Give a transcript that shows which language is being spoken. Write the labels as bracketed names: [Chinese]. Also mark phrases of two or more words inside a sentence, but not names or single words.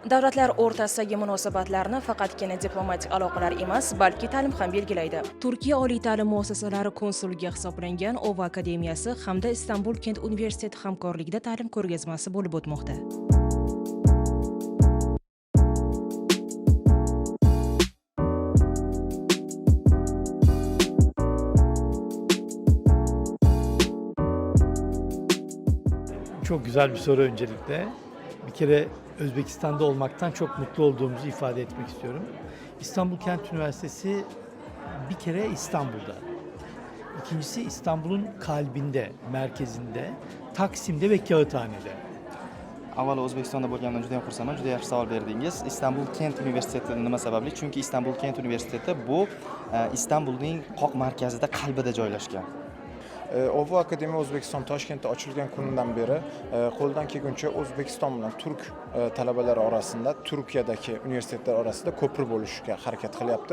[Uzbek] Davlatlar o'rtasidagi munosabatlarni faqatgina diplomatik aloqalar emas, balki ta'lim ham belgilaydi. Turkiya oliy ta'lim muassasalari konsulligi hisoblangan OVA akademiyasi hamda Istanbul Kent universiteti hamkorligida ta'lim ko'rgazmasi bo'lib o'tmoqda. [Turkish] Çok güzel bir soru öncelikle. Bir kere Özbekistan'da olmaktan çok mutlu olduğumuzu ifade etmek istiyorum. İstanbul Kent Üniversitesi bir kere İstanbul'da. İkincisi İstanbul'un kalbinde, merkezinde, Taksim'de ve Kağıthane'de. [Uzbek] Avvalo O'zbekistonda bo'lganimdan juda ham xursandman. Juda yaxshi savol berdingiz. Istanbul Kent Universiteti nima sababli? Chunki Istanbul Kent Universiteti bu Istanbulning qoq markazida, qalbida joylashgan. OVA Akademiya O'zbekiston Toshkentda ochilgan kundan beri qo'ldan kelguncha O'zbekiston bilan turk talabalari orasida, Turkiyadagi universitetlar orasida ko'pir bo'lishga harakat qilyapti.